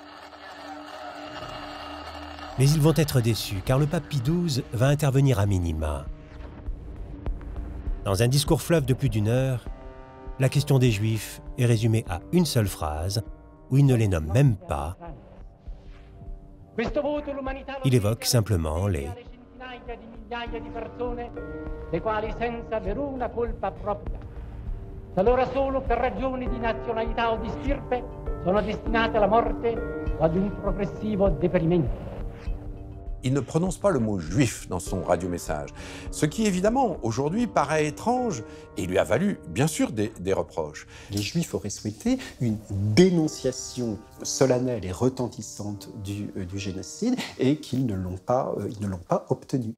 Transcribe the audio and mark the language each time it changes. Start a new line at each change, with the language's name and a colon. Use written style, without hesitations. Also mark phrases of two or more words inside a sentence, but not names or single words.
French: Mais ils vont être déçus, car le pape Pie XII va intervenir à minima. Dans un discours fleuve de plus d'1 heure, la question des Juifs est résumée à une seule phrase, où il ne les nomme même pas. Il évoque simplement les
Italian: di persone, le quali senza veruna colpa propria, talora solo per ragioni di nazionalità o di stirpe, sono destinate alla morte o ad un progressivo deperimento.
French: Il ne prononce pas le mot juif dans son radiomessage, ce qui évidemment aujourd'hui paraît étrange et lui a valu bien sûr des reproches. Les Juifs auraient souhaité une dénonciation solennelle et retentissante du génocide et qu'ils ne l'ont pas obtenu.